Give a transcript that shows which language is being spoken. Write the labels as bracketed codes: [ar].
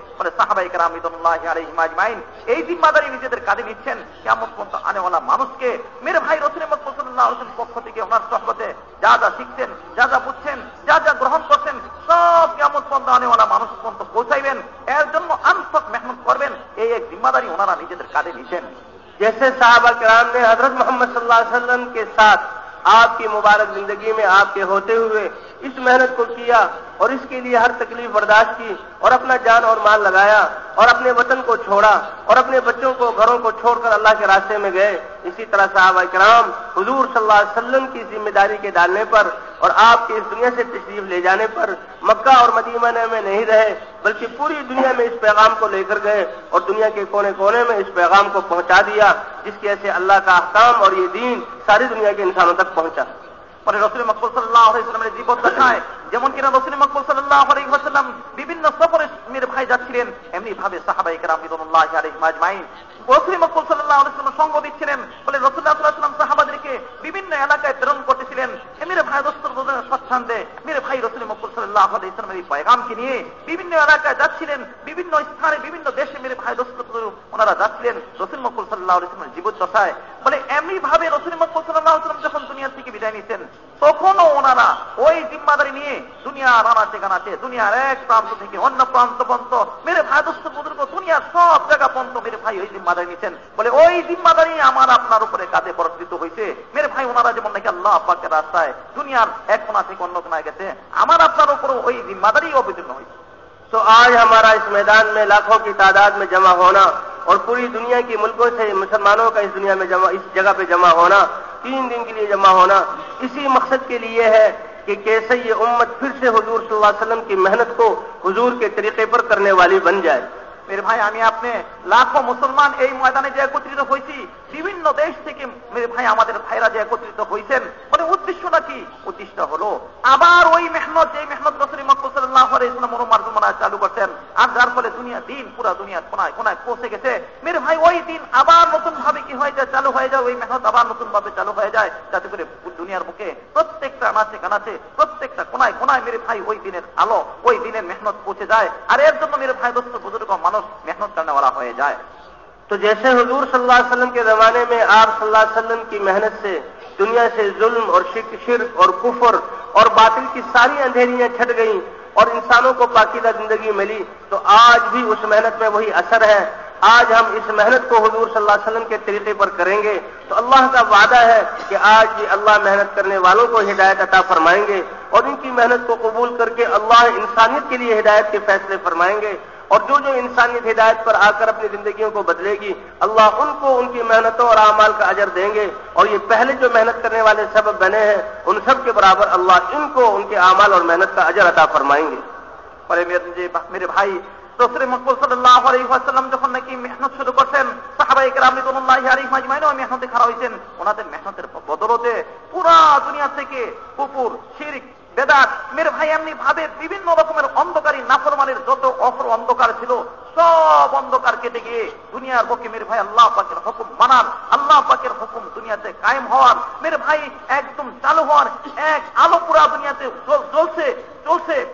[bn] বলে সাহাবায়ে কেরাম রিদওয়ানুল্লাহি আলাইহিম আজমাইন এই জিম্মাদারি নিজেদের কাঁধে নিচ্ছেন কিয়ামত পর্যন্ত আনেওয়ালা মানুষকে। মেরে ভাই, রাসূল মুহাম্মদ সাল্লাল্লাহু আলাইহি ওয়াসাল্লাম পক্ষ থেকে ওনার সহবতে যা যা শিখছেন, যা যা বুঝছেন, যা যা গ্রহণ করছেন, সব কিয়ামত পর্যন্ত আনেওয়ালা মানুষ পর্যন্ত পৌঁছাইবেন। এর জন্য আনফক মেহনত করবেন। এই এক জিম্মাদারি ওনারা নিজেদের কাঁধে নিচ্ছেন। [hi] जैसे साहबा किराम ने हजरत मोहम्मद सल्लल्लाहु अलैहि वसल्लम के साथ आपकी मुबारक जिंदगी में आपके होते हुए इस मेहनत को किया और इसके लिए हर तकलीफ बर्दाश्त की और अपना जान और माल लगाया और अपने वतन को छोड़ा और अपने बच्चों को, घरों को छोड़कर अल्लाह के रास्ते में गए, इसी तरह साहबा किराम हुजूर सल्लल्लाहु अलैहि वसल्लम की जिम्मेदारी के डालने पर और आपके इस दुनिया से तशरीफ ले जाने पर मक्का और मदीना में नहीं रहे, बल्कि पूरी दुनिया में इस पैगाम को लेकर गए और दुनिया के कोने कोने में इस पैगाम को पहुंचा दिया, जिसकी वजह से अल्लाह का अहकाम और ये दीन सारी दुनिया के इंसानों तक पहुंचा। [bn] পরে রাসূল মাকবুল সাল্লাল্লাহু আলাইহি ওয়াসাল্লামের জীবন দেখায়, যেমন কিনা রাসূল মাকবুল সাল্লাল্লাহু আলাইহি ওয়াসাল্লাম বিভিন্ন সফরে মেরে ভাই যাচ্ছিলেন, এমনি ভাবে সাহাবায়ে কেরাম রিদওয়ানুল্লাহি আলাইহিম আজমাইন রাসূল মাকবুল সাল্লাল্লাহু আলাইহি ওয়াসাল্লাম সঙ্গ দিচ্ছিলেন। বলে রাসূলুল্লাহ সাল্লাল্লাহু আলাইহি ওয়াসাল্লাম সাহাবাদেরকে বিভিন্ন এলাকায় প্রেরণ করতেছিলেন। মেরে ভাই দোস্তর বোঝানোর স্বচ্ছন্দে মেরে ভাই রাসূল মাকবুল সাল্লাল্লাহু আলাইহি ওয়াসাল্লামের এই পয়গামকে নিয়ে বিভিন্ন এলাকায় যাচ্ছিলেন, বিভিন্ন স্থানে, বিভিন্ন দেশে মেরে ভাই দোস্তর ওনারা যাচ্ছিলেন রাসূল মাকবুল সাল্লাল্লাহু আলাইহি ওয়াসাল্লামের জীবদ্দশায়। বলে এমনি ভাবে রাসূল মাকবুল সাল্লাল্লাহু আলাইহি ওয়াসাল্লাম যখন দুনিয়া থেকে বিদায় নিতেন, তখনও ওনারা ওই জিম্মাদারি নিয়ে দুনিয়ার আনাচে কানাচে, দুনিয়ার এক প্রান্ত থেকে অন্য প্রান্ত পর্যন্ত মেরে ভাই দোস্ত বুজুর্গ দুনিয়ার সব জায়গা পর্যন্ত মেরে ভাই ওই জিম্মাদারি নিচ্ছেন। বলে ওই জিম্মাদারি আমার আপনার উপরে কাঁধে বর্ধিত হয়েছে। মেরে ভাই ওনারা যেমন নাকি আল্লাহ পাকের রাস্তায় দুনিয়ার এক কোণা থেকে অন্য কোণায় গেছে, আমার আপনার উপরও ওই জিম্মাদারি অবতীর্ণ হয়েছে। [hi] तो आज हमारा इस मैदान में लाखों की तादाद में जमा होना और पूरी दुनिया के मुल्कों से मुसलमानों का इस दुनिया में जमा, इस जगह पे जमा होना, 3 दिन के लिए जमा होना, इसी मकसद के लिए है कि कैसे ये उम्मत फिर से हुजूर सल्लल्लाहु अलैहि वसल्लम की मेहनत को हुजूर के तरीके पर करने वाली बन जाए। मेरे भाई [bn] আমি আপনি লাখো মুসলমান এই ময়দানে যে একত্রিত হয়েছি, বিভিন্ন দেশ থেকে মেরে ভাই আমাদের ভাইরা যে একত্রিত হয়েছেন, মানে উদ্দেশ্যটা কি? উদ্দেশ্য হলো আবার ওই মেহনত, যে মেহনত রাসূল মুহাম্মদ সাল্লাল্লাহু আলাইহি ওয়াসাল্লাম মারজুমানা চালু করছেন, আর যার ফলে দুনিয়া দিন পুরা দুনিয়ার কোনায় কোনায় পৌঁছে গেছে। মেরে ভাই ওই দিন আবার নতুন ভাবে কি হয়ে যায়, চালু হয়ে যায়, ওই মেহনত আবার নতুন ভাবে চালু হয়ে যায়, যাতে করে দুনিয়ার বুকে প্রত্যেকটা আনাচে কানাচে প্রত্যেকটা কোনায় কোনায় মেরে ভাই ওই দিনের আলো, ওই দিনের মেহনত পৌঁছে যায়। আর এর জন্য [hi] मेरे भाई दोस्तों बुजुर्ग [bn] মানুষ [hi] मेहनत करने वाला हो जाए। तो जैसे हुजूर सल्लल्लाहु अलैहि वसल्लम के जमाने में आप सल्लल्लाहु अलैहि वसल्लम की मेहनत से दुनिया से जुल्म और शिर्क और कुफर और बातिल की सारी अंधेरियां छट गईं और इंसानों को पाकीज़ा जिंदगी मिली, तो आज भी उस मेहनत में वही असर है। आज हम इस मेहनत को हुजूर सल्लल्लाहु अलैहि वसल्लम के तरीके पर करेंगे तो अल्लाह का वादा है कि आज भी अल्लाह मेहनत करने वालों को हिदायत अता फरमाएंगे और इनकी मेहनत को कबूल करके अल्लाह इंसानियत के लिए हिदायत के फैसले फरमाएंगे। और जो जो इंसानियत हिदायत पर आकर अपनी जिंदगियों को बदलेगी, अल्लाह उनको उनकी मेहनतों और आमाल का अजर देंगे। और ये पहले जो मेहनत करने वाले सबब बने हैं, उन सब के बराबर अल्लाह इनको उनके आमाल और मेहनत का अजर अता फरमाएंगे। पर मेरे भाई [bn] রাসূল মুহাম্মদ সাল্লাল্লাহু আলাইহি ওয়াসাল্লাম যখন নাকি মেহনত শুরু করছেন, সাহাবায়ে কেরাম রাদিয়াল্লাহু আলাইহিম আজমাইন ওই মেহনতে খাড়া হয়েছেন। ওনাদের মেহনতের বদৌলতে পুরা দুনিয়া থেকে কুফর, শিরক, বেদাত, মেরে ভাই এমনি ভাবে বিভিন্ন রকমের অন্ধকারী নাফরমানের যত অন্ধকার ছিল সব অন্ধকার কেটে গিয়ে দুনিয়ার বুকে মেরে ভাই আল্লাহ পাকের হুকুম মানার, আল্লাহ পাকের হুকুম দুনিয়াতে কায়েম হওয়ার, মেরে ভাই একদম চালু হওয়ার এক আলো পুরা দুনিয়াতে জ্বলছে চলছে।